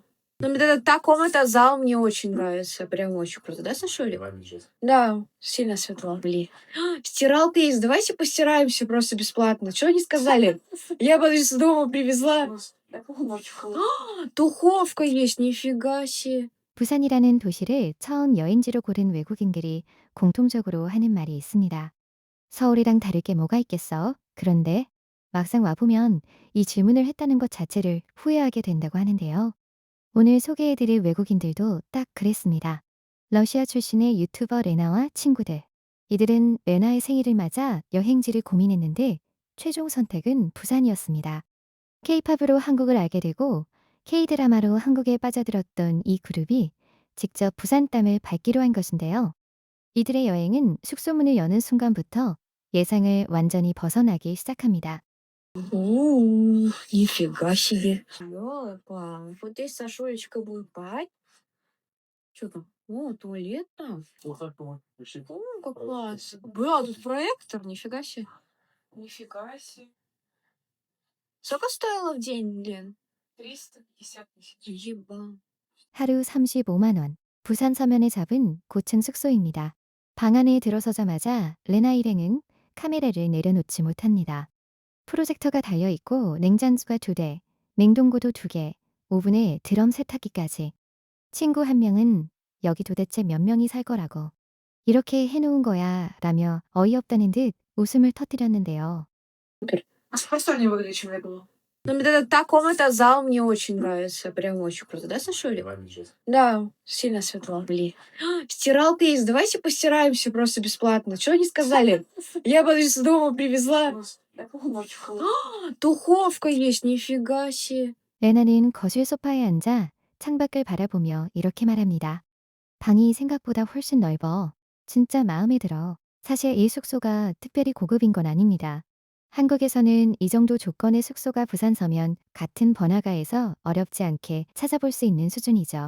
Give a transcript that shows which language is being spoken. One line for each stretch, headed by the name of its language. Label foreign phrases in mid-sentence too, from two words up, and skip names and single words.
Russian: Ну, вот этот та комната, зал мне очень нравится. Прям очень круто. Да, Сашулик? Давай сейчас. Да, сильно светло. Блин. Стиралка есть. Давайте постираемся просто бесплатно. Чего не сказали? Я бы из дома привезла. Духовка есть. Нифига себе.
Korean: 부산이라는 도시를 처음 여행지로 고른 외국인들이 공통적으로 하는 말이 있습니다. 서울이랑 다를 게 뭐가 있겠어? 그런데 막상 와보면 이 질문을 했다는 것 자체를 후회하게 된다고 하는데요. 오늘 소개해드릴 외국인들도 딱 그랬습니다. 러시아 출신의 유튜버 레나와 친구들. 이들은 레나의 생일을 맞아 여행지를 고민했는데 최종 선택은 부산이었습니다. K-팝으로 한국을 알게 되고 K-드라마로 한국에 빠져들었던 이 그룹이 직접 부산 땅을 밟기로 한 것인데요. 이들의 여행은 숙소문을 여는 순간부터 예상을 완전히 벗어나기 시작합니다.
Russian: Нифига себе. Ёлка, вот здесь Сашулечка будет спать. Что там? О, туалет там. Вот так вот. Вообще. О, как класс. Бля, тут проектор, нифига себе. Нифига себе. Сколько стоило в день, Лен? 350 тысяч. Еба.
Korean: 하루 35만 원. 부산 서면에 잡은 고층 숙소입니다. 방 안에 들어서자마자 레나 일행은 카메라를 내려놓지 못합니다. 프로젝터가 달려있고 냉장고가 2대, 냉동고도 2개, 오븐에 드럼 세탁기까지. 친구 한 명은 여기 도대체 몇 명이 살 거라고. 이렇게 해놓은 거야 라며 어이없다는 듯 웃음을 터뜨렸는데요.
Russian: А спокойнее выглядит, чем я думала. Ну, вот этот та комната, зал мне очень нравится. Прям очень круто. Да, Сашулик? Давай сейчас. Да, сильно светло. Блин. Стиралка есть. Давайте постираемся просто бесплатно. Чего не сказали? Я бы из дома привезла. Духовка есть. Нифига себе.
Korean: 레나는 거실 소파에 앉아 창밖을 바라보며 이렇게 말합니다. 방이 생각보다 훨씬 넓어. 진짜 마음에 들어. 사실 이 숙소가 특별히 고급인 건 아닙니다. 한국에서는 이 정도 조건의 숙소가 부산 서면 같은 번화가에서 어렵지 않게 찾아볼 수 있는 수준이죠.